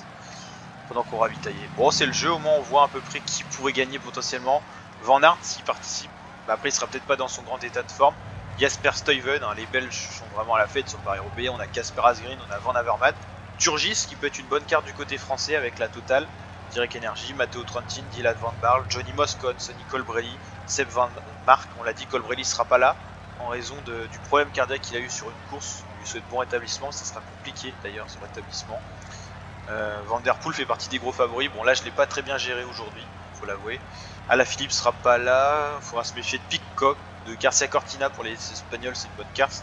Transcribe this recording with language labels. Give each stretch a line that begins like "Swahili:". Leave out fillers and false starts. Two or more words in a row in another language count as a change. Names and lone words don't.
French: Pendant qu'on ravitaillait. Bon, c'est le jeu, au moins on voit à peu près qui pourrait gagner potentiellement. Van Aert, s'il participe, bah après il sera peut-être pas dans son grand état de forme. Jasper Stuyven, hein, les Belges sont vraiment à la fête sur Paris-Roubaix. On a Casper Asgreen, on a Van Avermaet. Turgis qui peut être une bonne carte du côté français avec la Total. Direct Energy, Matteo Trentin, Dylan Van Baarle, Johnny Moscone, Sonny Colbrelli, Seb Van Mark. On l'a dit, Colbrelli sera pas là en raison du problème cardiaque qu'il a eu sur une course. On lui souhaite bon rétablissement, ça sera compliqué d'ailleurs son rétablissement. Vanderpool fait partie des gros favoris. Bon là je l'ai pas très bien géré aujourd'hui, faut l'avouer. Alaphilippe sera pas là, il faudra se méfier de Pidcock, de Garcia Cortina pour les Espagnols, c'est une bonne carte.